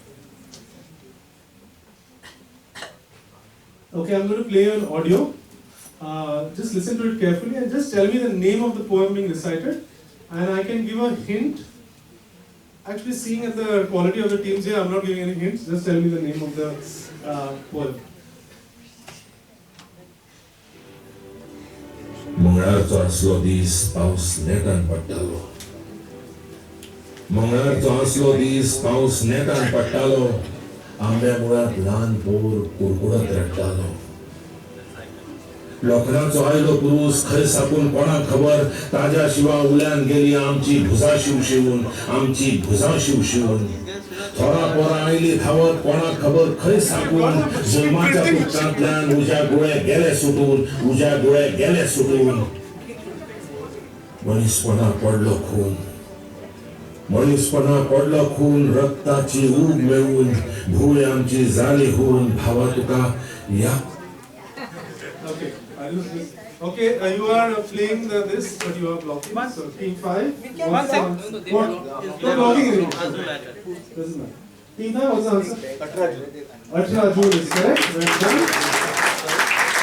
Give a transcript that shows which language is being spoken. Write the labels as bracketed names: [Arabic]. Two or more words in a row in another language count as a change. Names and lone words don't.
[English] Okay, I'm going to play an audio. Just listen to it carefully and just tell me the name of the poem being recited. And I can give a hint. Actually, seeing at the quality of the teams here, I'm not giving any hints. Just tell me the name of the poem. [Konkani] Mangarto aslo dis paus netan pattalo. Mangarto aslo dis paus netan pattalo. Ambe murat lanpur kurkurat rattalo. लोखनाचो आयलो पुरुष खरे सापून कोणाक खबर ताज्या शिवा उल्यान गेली आमची भुजा शिवशिवून आमची भुजा शिवशिवून थोडा पोरा आयली धावत कोणाक खबर खरे सापून जुलमाच्या पुत्रांतल्यान उज्या गोळे गेले सुटून उज्या गोळे गेले सुटून मनीसपणा पडलो खून मनीसपणा पडलो खून रक्ताची ऊब मेळून भूय आमची जाली होऊन भावा तुका या [English] Okay, you are playing this, but you are blocking. So team 5. One second. What? You're blocking it. Doesn't matter. Team 5, what's the answer? 18 June is correct.